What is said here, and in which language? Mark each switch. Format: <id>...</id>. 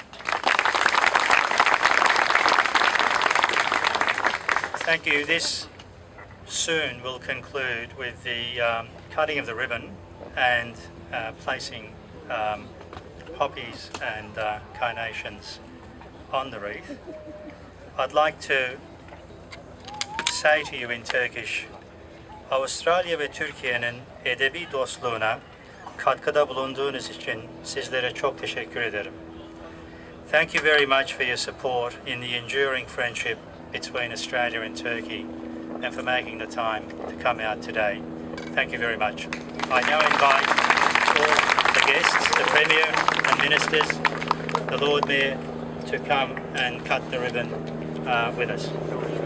<en>Thank you. This soon will conclude with the cutting of the ribbon and placing poppies and carnations on the wreath. I'd like to say to you in Turkish,</en> <tr>Avustralya ve Türkiye'nin edebi dostluğuna katkıda bulunduğunuz için sizlere çok teşekkür ederim.</tr> <en>Thank you very much for your support in the enduring friendship between Australia and Turkey and for making the time to come out today. Thank you very much. I now invite all the guests, the Premier and Ministers, the Lord Mayor to come and cut the ribbon with us.</en>